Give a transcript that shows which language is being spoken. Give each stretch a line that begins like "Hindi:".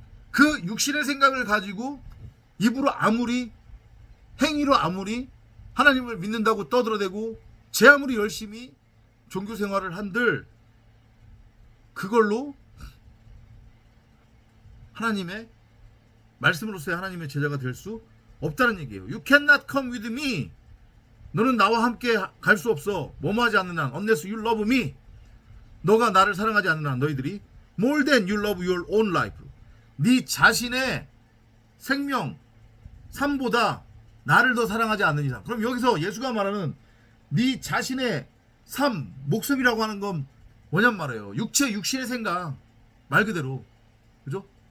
Korean: 그 육신의 생각을 가지고 입으로 아무리, 행위로 아무리 하나님을 믿는다고 떠들어대고 제 아무리 열심히 종교 생활을 한들 그걸로 하나님의 말씀으로서의 하나님의 제자가 될 수 없다는 얘기예요.
English: You cannot come with me.
Korean: 너는 나와 함께 갈 수 없어. 뭐뭐 하지 않는 한.
English: Unless you love me.
Korean: 너가 나를 사랑하지 않는 한 너희들이
English: more than you love your own life.
Korean: 네 자신의 생명, 삶보다 나를 더 사랑하지 않는 이상. 그럼 여기서 예수가 말하는 네 자신의 삶, 목숨이라고 하는 건 뭐냔 말이에요. 육체, 육신의 생각. 말 그대로. 그죠?